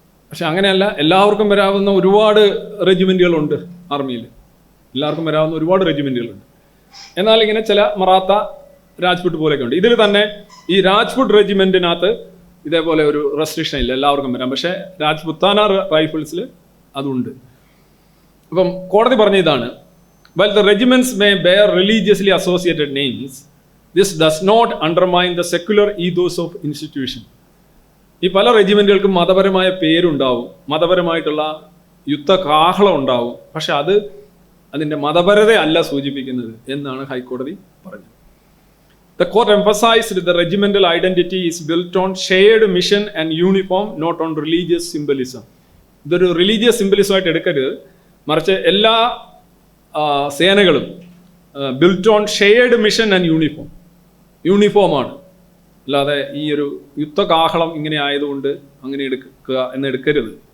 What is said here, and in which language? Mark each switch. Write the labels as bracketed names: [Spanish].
[Malayalam] പക്ഷെ അങ്ങനെയല്ല, എല്ലാവർക്കും വരാവുന്ന ഒരുപാട് റെജിമെൻറ്റുകളുണ്ട് ആർമിയിൽ, എല്ലാവർക്കും വരാവുന്ന ഒരുപാട് റെജിമെൻറ്റുകളുണ്ട്. എന്നാൽ ഇങ്ങനെ ചില മറാത്ത, രാജ്പുട്ട് പോലെയൊക്കെ ഉണ്ട്. ഇതിൽ തന്നെ ഈ രാജ്പുട്ട് റെജിമെൻറ്റിനകത്ത് ഇതേപോലെ ഒരു റെസ്ട്രിക്ഷൻ ഇല്ല, എല്ലാവർക്കും വരാം. പക്ഷേ രാജ്പുത്താന റൈഫിൾസിൽ അതുണ്ട്. അപ്പം കോടതി പറഞ്ഞ ഇതാണ്, [English] while the regiments may bear religiously associated names, this does not undermine the secular ethos of institution. [Malayalam] ഈ പല റെജിമെൻറ്റുകൾക്കും മതപരമായ പേരുണ്ടാവും, മതപരമായിട്ടുള്ള യുദ്ധകാഹളം ഉണ്ടാവും, പക്ഷെ അതിൻ്റെ മതപരതയല്ല സൂചിപ്പിക്കുന്നത് എന്നാണ് ഹൈക്കോടതി പറഞ്ഞത്. [English] The court emphasized that the regimental identity is built on shared mission and uniform, not on religious symbolism. [Malayalam] ഇതൊരു റിലീജിയസ് സിംബലിസമായിട്ട് എടുക്കരുത്, മറിച്ച് എല്ലാ സേനകളും [English] built on shared mission and യൂണിഫോമാണ്, [Malayalam] അല്ലാതെ ഈ ഒരു യുദ്ധകാഹളം ഇങ്ങനെ ആയതുകൊണ്ട് അങ്ങനെ എടുക്കുക എന്ന് എടുക്കരുത്.